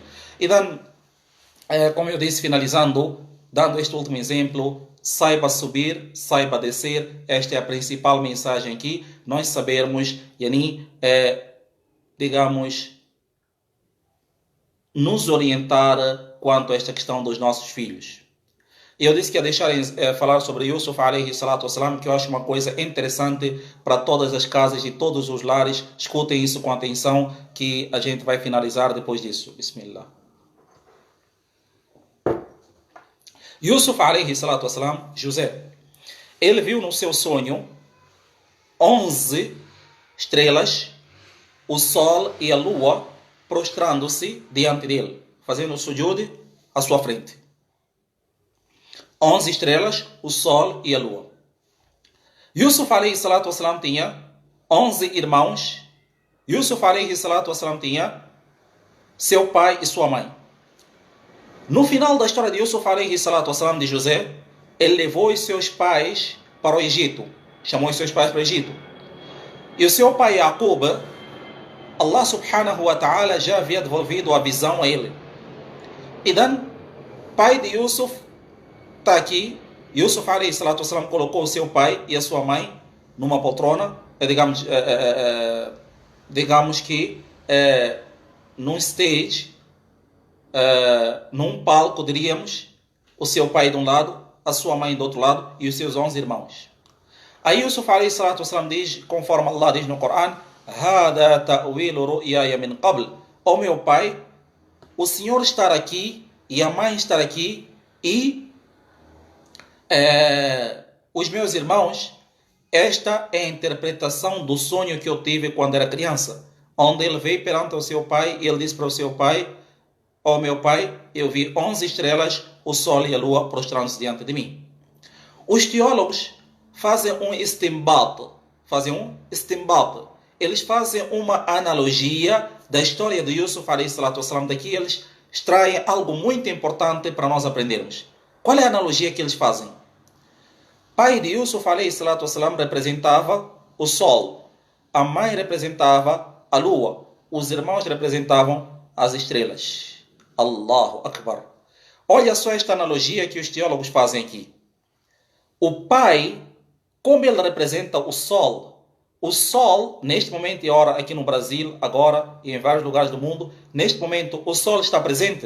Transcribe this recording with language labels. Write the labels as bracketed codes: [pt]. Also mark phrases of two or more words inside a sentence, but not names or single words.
[pt] E dando, como eu disse, finalizando, dando este último exemplo, saiba subir, saiba descer. Esta é a principal mensagem aqui. Nós sabermos, digamos, nos orientar quanto a esta questão dos nossos filhos. Eu disse que ia deixar falar sobre Yusuf [ar] عليه الصلاة والسلام, [pt] que eu acho uma coisa interessante para todas as casas e todos os lares. Escutem isso com atenção, que a gente vai finalizar depois disso. Bismillah. [ar] يوسف عليه الصلاة والسلام, [pt] José, ele viu no seu sonho 11 estrelas, o sol e a lua prostrando-se diante dele, fazendo o sujud à sua frente. 11 estrelas, o sol e a lua. Yusuf [ar] عليه الصلاة والسلام [pt] tinha 11 irmãos. Yusuf [ar] عليه الصلاة والسلام [pt] tinha seu pai e sua mãe. No final da história de Yusuf [ar] عليه الصلاة والسلام, [pt] de José, ele levou os seus pais para o Egito. Chamou os seus pais para o Egito. E o seu pai Yaqub, [ar] الله سبحانه وتعالى [pt] já havia devolvido a visão a ele. E Dan, pai de Yusuf, está aqui. Yusuf [ar] عليه الصلاة والسلام [pt] colocou o seu pai e a sua mãe numa poltrona, digamos que num stage, num palco, diríamos, o seu pai de um lado, a sua mãe do outro lado e os seus 11 irmãos. Aí Yusuf [ar] عليه الصلاة والسلام [pt] diz, conforme Allah diz no Corão: [ar] هذا تأويل رؤياي من قبل. [pt] Ó meu pai, o senhor estar aqui e a mãe estar aqui e os meus irmãos, esta é a interpretação do sonho que eu tive quando era criança, onde ele veio perante o seu pai e ele disse para o seu pai: ó meu pai, eu vi 11 estrelas, o sol e a lua prostrando-se diante de mim. Os teólogos fazem um istinbat. Eles fazem uma analogia da história de Yusuf [ar] عليه الصلاة والسلام. [pt] Daqui eles extraem algo muito importante para nós aprendermos. Qual é a analogia que eles fazem? Pai de Yusuf [ar] عليه الصلاة والسلام [pt] representava o sol. A mãe representava a lua. Os irmãos representavam as estrelas. [ar] الله أكبر. [pt] Olha só esta analogia que os teólogos fazem aqui. O pai, como ele representa o sol, neste momento e hora, aqui no Brasil, agora, e em vários lugares do mundo, neste momento, o sol está presente?